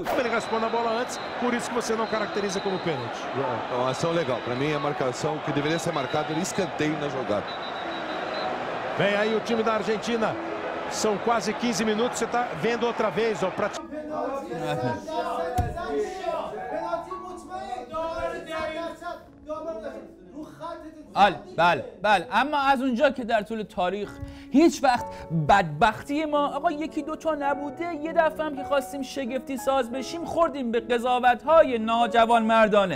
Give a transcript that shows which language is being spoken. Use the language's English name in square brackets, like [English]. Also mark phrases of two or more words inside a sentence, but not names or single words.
[Portuguese] Ele raspou na bola antes, por isso que você não caracteriza como pênalti. É uma ação legal. Para mim, a marcação que deveria ser marcada era escanteio na jogada. Vem aí o time da Argentina. São quase 15 minutos. Você está vendo outra vez, ó. [Persian] بله اما از اونجا که در طول تاریخ هیچ وقت بدبختی ما آقا یکی دوتا نبوده، یه دفعه هم که خواستیم شگفتی ساز بشیم خوردیم به قضاوت‌های ناجوان مردانه.